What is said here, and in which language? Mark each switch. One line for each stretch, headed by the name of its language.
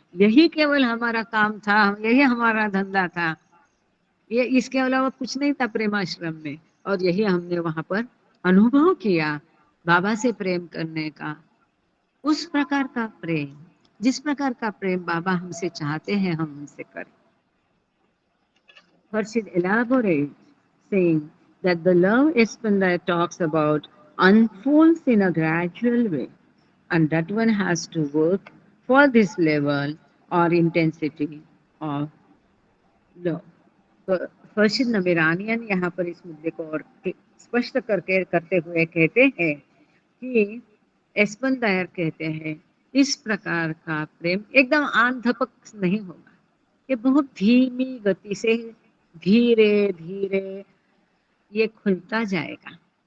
Hindi: यही केवल हमारा काम था, यही हमारा धंधा था, ये इसके अलावा कुछ नहीं था प्रेमाश्रम में। और यही हमने वहां पर अनुभव किया, बाबा से प्रेम करने का, उस प्रकार का प्रेम जिस प्रकार का प्रेम बाबा हमसे चाहते हैं हम उनसे करें।
English: Harshit elaborates, saying that the love Espanda talks about unfolds in a gradual way, and that one has to work for this level or intensity of love.
Hindi: तो हर्षित नबीरानियन यहाँ पर इस मुद्दे को और स्पष्ट करते हुए कहते हैं कि एस्पंदायर कहते हैं, इस प्रकार का प्रेम एकदम आंध धपक नहीं होगा, ये बहुत धीमी गति से धीरे धीरे ये खुलता जाएगा।